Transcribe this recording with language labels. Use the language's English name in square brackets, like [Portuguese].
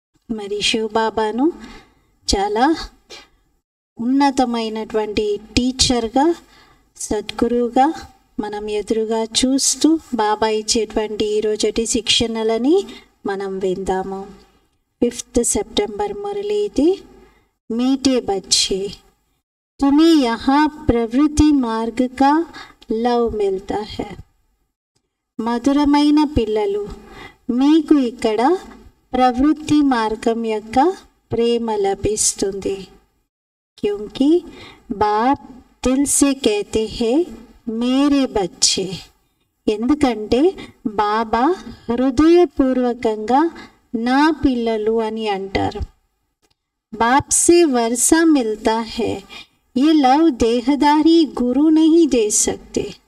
[Telugu] మరి శివ్ బాబాను చాలా ఉన్నతమైనటువంటి టీచర్గా, సద్గురువుగా మనం ఎదురుగా చూస్తూ బాబా ఇచ్చేటువంటి ఈరోజటి శిక్షణలని మనం విందాము. 5th సెప్టెంబర్ మురళి ఇది. [Hindi] మీఠే బచ్చే तुम्हें यहाँ प्रवृत्ति मार्ग का लव मिलता है. [Telugu] మధురమైన పిల్లలు, మీకు ఇక్కడ ప్రవృత్తి మార్గం యొక్క ప్రేమ లభిస్తుంది. [Hindi] क्योंकि बाप दिल से कहते हैं मेरे बच्चे. [Telugu] ఎందుకంటే బాబా హృదయపూర్వకంగా నా పిల్లలు అని అంటారు. [Hindi] बाप से वर्षा मिलता है, ये लव देहदारी गुरु नहीं दे सकते.